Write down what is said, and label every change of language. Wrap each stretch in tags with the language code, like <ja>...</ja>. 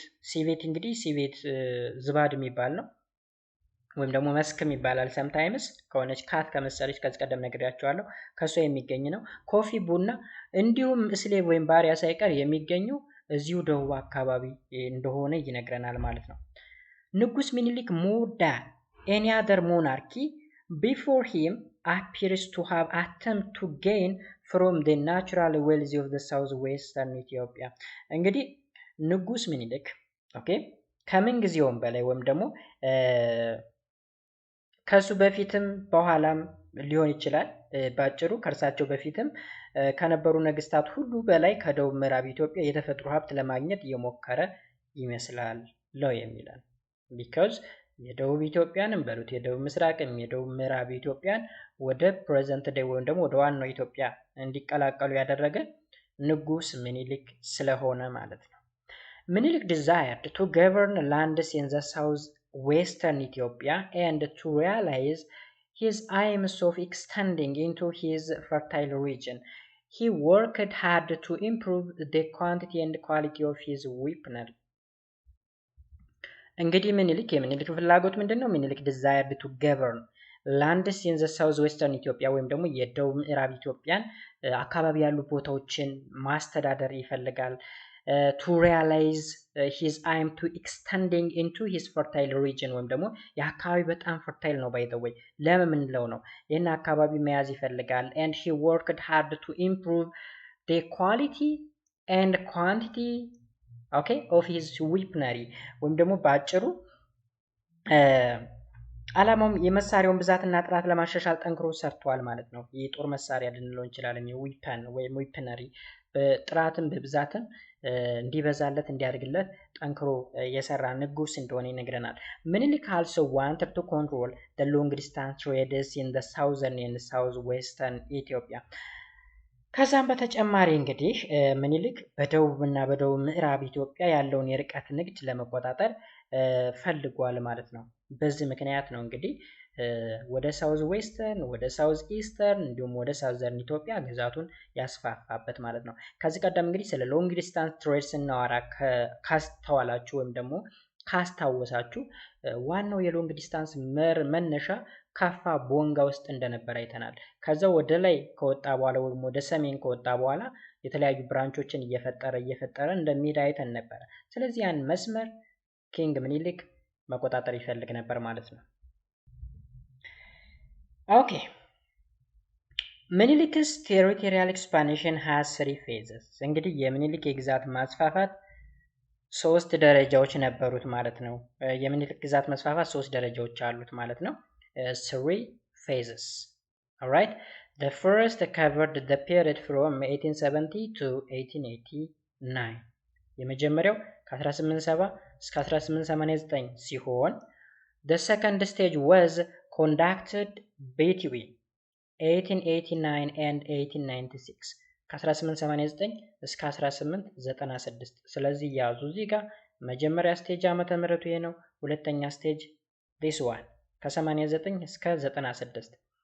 <am>ሲቬት እንግዲህ ሲቬት ዝባድ የሚባል ነው ወይም ደግሞ መስክም ይባላል ሰምታይምስ ከሆነች ካት ከመሰለች ከዚህ ቀደም ነግሬያቸዋለሁ ከሷ የሚገኝ ነው። ኮፊ፣ ቡና እንዲሁም ስሌቭ ወይም ባሪያ ሳይቀር የሚገኘው እዚሁ ደቡብ አካባቢ እንደሆነ ይነግረናል ማለት ነው። ንጉስ ሚኒሊክ</am> <en>more than any other monarchy before him appears to have attempted to gain from the natural wealth of the southwestern Ethiopia.</en> <am>እንግዲህ ንጉስ ምኒልክ ኦኬ ከምን ጊዜውም በላይ ወይም ደግሞ ከሱ በፊትም በኋላም ሊሆን ይችላል ባጭሩ ከርሳቸው በፊትም ከነበሩ ነገስታት ሁሉ በላይ ከደቡብ ምዕራብ ኢትዮጵያ የተፈጥሮ ሀብት ለማግኘት እየሞከረ ይመስላል ነው የሚላል because የደቡብ ኢትዮጵያንም በሉት የደቡብ ምስራቅም የደቡብ ምዕራብ ኢትዮጵያን ወደ ፕሬዘንት ዴይ ወይም ደግሞ ወደ ዋናው ኢትዮጵያ እንዲቀላቀሉ ያደረገ ንጉስ ምኒልክ ስለሆነ ማለት ነው።</am> <en>ምኒልክ desired to govern lands in the southwestern Ethiopia and to realize his aims of extending into his fertile region. He worked hard to improve the quantity and quality of his weaponry.</en> <am>እንግዲህ ምኒልክ የምኒልክ ፍላጎት ምንድነው?</am> <en>ምኒልክ desired to govern lands in the southwestern Ethiopia</en> <am>ወይም ደግሞ የደቡብ ምዕራብ ኢትዮጵያን አካባቢ ያሉ ቦታዎችን ማስተዳደር ይፈልጋል።</am> <en>to realize his aim to extending into his fertile region</en> <am>ወይም ደግሞ የአካባቢ በጣም</am> <en>fertile ነው by the way</en> <am>ለምንለው ነው ይሄን አካባቢ መያዝ ይፈልጋል</am> <en>and he worked hard to improve the quality and quantity okay of his weaponry</en> <am>ወይም ደግሞ ባጭሩ አላማውም የመሳሪያውን ብዛትና ጥራት ለማሻሻል ጠንክሮ ሰርቷል ማለት ነው። የጦር መሳሪያ ልንለው እንችላለን የዊፐን ወይም weaponry በጥራትም በብዛትም እንዲበዛለት እንዲያድግለት ጠንክሮ የሰራ ንጉስ እንደሆነ ይነግረናል። ምኒልክ</am> <en>also wanted to control the long distance trades in the southern and southwestern Ethiopia.</en> <am>ከዛም በተጨማሪ እንግዲህ ምኒልክ በደቡብና በደቡብ ምዕራብ ኢትዮጵያ ያለውን የርቀት ንግድ ለመቆጣጠር ፈልጓል ማለት ነው። በዚህ ምክንያት ነው እንግዲህ ወደ ሳውዝ ዌስተርን ወደ ሳውዝ ኢስተርን እንዲሁም ወደ ሳውዘርን ኢትዮጵያ ግዛቱን ያስፋፋበት ማለት ነው። ከዚህ ቀደም እንግዲህ ስለ ሎንግ ዲስታንስ ትሬድ ስናወራ ካስተዋላችሁ ወይም ደግሞ ካስታወሳችሁ ዋናው የሎንግ ዲስታንስ መነሻ ካፋ ቦንጋ ውስጥ እንደነበር አይተናል። ከዛ ወደ ላይ ከወጣ በኋላ ወይም ወደ ሰሜን ከወጣ በኋላ የተለያዩ ብራንቾችን እየፈጠረ እንደሚሄድ አይተን ነበር። ስለዚህ ያን መስመር ኪንግ ምኒልክ መቆጣጠር ይፈልግ ነበር ማለት ነው። ኦኬ ምኒልክስ ቴሪቶሪያል ኤክስፓንሽን</am> <en>has 3 phases።</en> <am>እንግዲህ የምኒልክ የግዛት ማስፋፋት 3 ደረጃዎች ነበሩት ማለት ነው። የምኒልክ ግዛት መስፋፋት 3 ደረጃዎች አሉት ማለት ነው። 3 phases.</am> <en>Alright, the first covered the period from 1870 to 1889.</en> <am>የመጀመሪያው ከ1870 እስከ 1889 ሲሆን</am> <en>the second stage was conducted between 1889 and 1896</en> <am>ከ1889 እስከ 1896 ስለዚህ ያዙ እዚህ ጋር መጀመሪያ ስቴጅ ዓመተ ምህረቱ ይሄ ነው። ሁለተኛ ስቴጅ this one ከ89 እስከ 96</am>